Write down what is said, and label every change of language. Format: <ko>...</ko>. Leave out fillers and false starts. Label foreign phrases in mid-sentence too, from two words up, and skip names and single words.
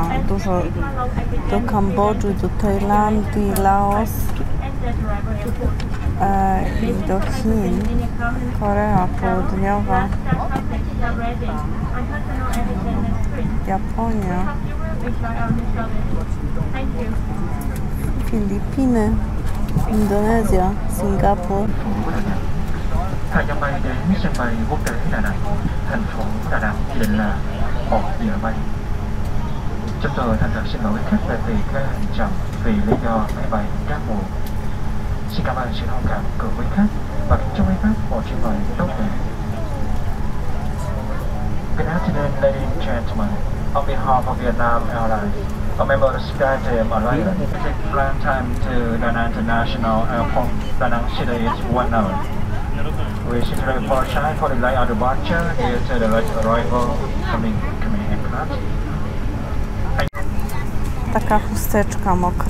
<pl>Dużo do Kambodży, do Tajlandii, Laos i do Chin, Korea Południowa, Japonia, Filipiny, Indonezja, Singapur.</pl> <vi>Thời gian bay đến sân bay quốc tế Đà Nẵng, thành phố Đà Nẵng chỉ định là 1 giờ bay. Chúng tôi thành thật xin lỗi khách về việc hành chậm vì lý do máy bay các muộn. Xin cảm ơn sự thông cảm của quý khách và kính chúc quý khách một chuyến bay tốt đẹp.</vi> <en>Good afternoon, ladies and gentlemen. On behalf of Vietnam Airlines, a member of the Sky Team Alliance, the flight time to Da Nang International Airport, Da Nang City is 1 hour. We sincerely apologize for the late departure due to the late arrival coming aircraft.</en> <pl>Taka chusteczka mokra.</pl>